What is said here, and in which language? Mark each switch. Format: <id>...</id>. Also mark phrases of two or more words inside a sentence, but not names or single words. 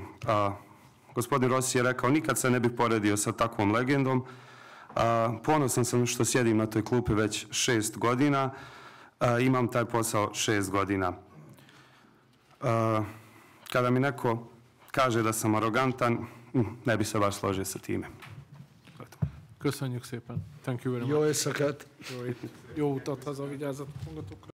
<bs>Gospodin Rossi je rekao nikad se ne bih poredio sa takvom legendom. Ponosan sam što sjedim na toj klupi već 6 godina. Imam taj posao 6 godina. Kada mi neko kaže da sam arogantan, ne bi se baš složio sa time.</bs> <hu>Köszönjük szépen.</hu> <en>Thank you very much.</en> <hu>Jó éjszakát! Jó utat haza, vigyázzatok magatokra.</hu>